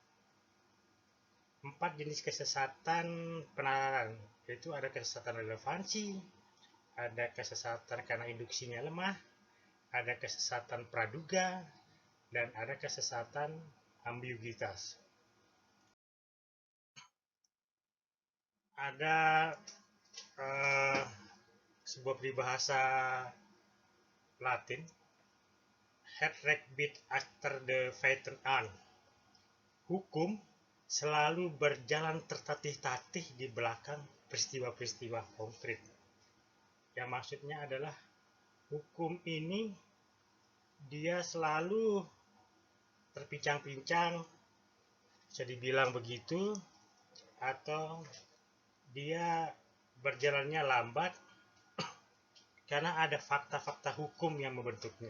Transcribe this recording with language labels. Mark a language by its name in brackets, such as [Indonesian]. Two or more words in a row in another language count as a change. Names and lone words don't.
[Indonesian] 4 jenis kesesatan penalaran, yaitu ada kesesatan relevansi, ada kesesatan karena induksinya lemah, ada kesesatan praduga, dan ada kesesatan ambiguitas. Ada sebuah peribahasa Latin, [Dutch] "Het recht biedt achter de feiten aan." [Indonesian] Hukum selalu berjalan tertatih-tatih di belakang peristiwa-peristiwa konkret. Yang maksudnya adalah hukum ini dia selalu terpincang-pincang, bisa dibilang begitu, atau dia berjalannya lambat karena ada fakta-fakta hukum yang membentuknya.